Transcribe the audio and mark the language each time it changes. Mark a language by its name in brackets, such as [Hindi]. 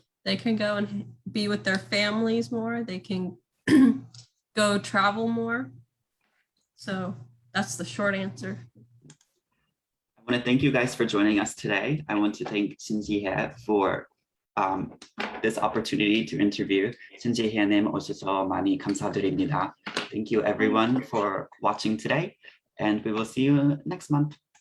[English] They can go and be with their families more. They can go travel more. So that's the short answer. I want to thank you guys for joining us today. I want to thank Shin Ji-hye for this opportunity to interview. [Korean] Shin Ji-hye님 오셔서 많이 감사드립니다. [English] Thank you everyone for watching today, and we will see you next month.